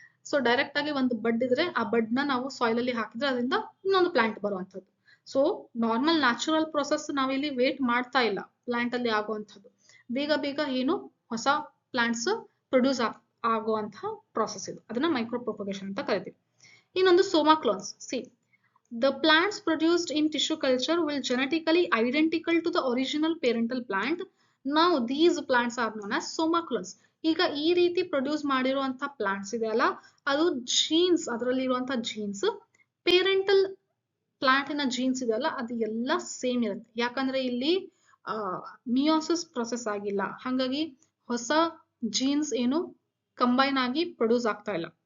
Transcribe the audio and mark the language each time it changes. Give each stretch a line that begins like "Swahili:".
Kannada: So direct ಆಗಿ ಒಂದು ಬಡ್ ಇದ್ರೆ ಆ ಬಡ್ ನ ನಾವು ಸಾಯಿಲ್ ಅಲ್ಲಿ ಹಾಕಿದ್ರೆ ಅದರಿಂದ ಇನ್ನೊಂದು ಪ್ಲಾಂಟ್ ಬರುವಂತದ್ದು. ಸೊ ನಾರ್ಮಲ್ ನ್ಯಾಚುರಲ್ ಪ್ರೊಸೆಸ್ ನಾವಿಲ್ಲಿ ವೇಟ್ ಮಾಡ್ತಾ ಇಲ್ಲ ಪ್ಲಾಂಟ್ ಅಲ್ಲಿ ಆಗುವಂಥದ್ದು. ಬೇಗ ಬೇಗ ಏನು ಹೊಸ ಪ್ಲಾಂಟ್ಸ್ ಪ್ರೊಡ್ಯೂಸ್ ಆಗುವಂತಹ ಪ್ರೊಸೆಸ್ ಇದು. ಅದನ್ನ ಮೈಕ್ರೋ ಪ್ರೊಪಗೇಷನ್ ಅಂತ ಕರಿತೀವಿ. ಇನ್ನೊಂದು Soma clones.
English: See, the plants produced in tissue culture will genetically identical to the original parental plant. Now these plants are known as soma clones.
Kannada: ಈಗ ಈ ರೀತಿ ಪ್ರೊಡ್ಯೂಸ್ ಮಾಡಿರುವಂತ ಪ್ಲಾಂಟ್ಸ್ ಇದೆ ಅಲ್ಲ, ಅದು ಜೀನ್ಸ್, ಅದರಲ್ಲಿ ಇರುವಂತ ಜೀನ್ಸ್ ಪೇರೆಂಟಲ್ ಪ್ಲಾಂಟಿನ ಜೀನ್ಸ್ ಇದೆಯಲ್ಲ ಅದು ಎಲ್ಲ ಸೇಮ್ ಇರುತ್ತೆ. ಯಾಕಂದ್ರೆ ಇಲ್ಲಿ ಮಿಯೋಸಿಸ್ ಪ್ರೊಸೆಸ್ ಆಗಿಲ್ಲ, ಹಾಗಾಗಿ ಹೊಸ ಜೀನ್ಸ್ ಏನು ಕಂಬೈನ್ ಆಗಿ ಪ್ರೊಡ್ಯೂಸ್ ಆಗ್ತಾ ಇಲ್ಲ.